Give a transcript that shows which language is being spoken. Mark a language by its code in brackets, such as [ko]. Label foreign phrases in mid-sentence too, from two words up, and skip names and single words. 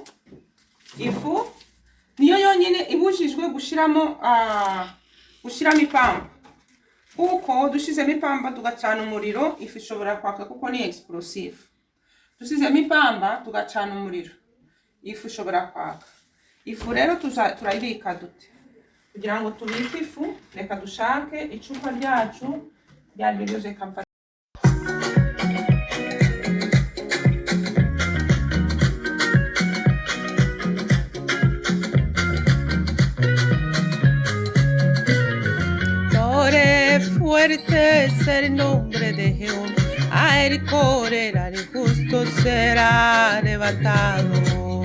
[rw] Ifu niyo yonyine ibujijwe gushyiramo ipamba, kuko dushizemo ipamba tugacana umuriro, ifu ishobora kwaka kuko ni explosive. Dusizemo ipamba tugacana umuriro, ifu ishobora kwaka. Ifu rero turayibika dute? Kugira ngo tubike ifu, reka dushake icupa ryacu rya Berioze Company. [es] Fuerte es el nombre de Jehová, a él correrá, el justo será levantado.